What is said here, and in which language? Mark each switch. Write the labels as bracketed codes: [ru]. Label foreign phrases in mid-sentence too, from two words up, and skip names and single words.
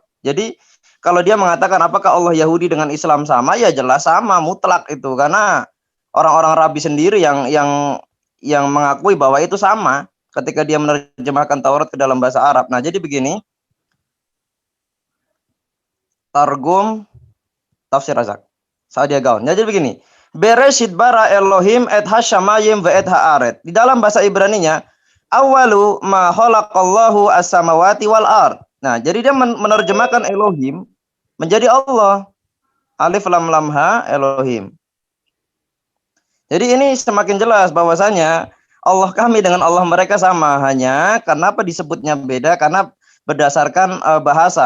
[id] Jadi kalau dia mengatakan apakah Allah Yahudi dengan Islam sama, ya jelas sama, mutlak itu, karena orang-orang Rabi sendiri yang mengakui bahwa itu sama ketika dia menerjemahkan Taurat ke dalam bahasa Arab. Nah, jadi begini. Targum Tafsir Razak Sa'dia Gaon. Jadi begini. [he] בראשית ברא אלהים את השמים ואת הארץ. [id] Di dalam bahasa Ibraninya, [ar] أول ما خلق الله السماوات والأرض. [id] Nah, jadi dia menerjemahkan Elohim menjadi Allah. Alif lam lam ha Elohim. Jadi ini semakin jelas bahwasanya Allah kami dengan Allah mereka sama, hanya kenapa disebutnya beda karena berdasarkan bahasa.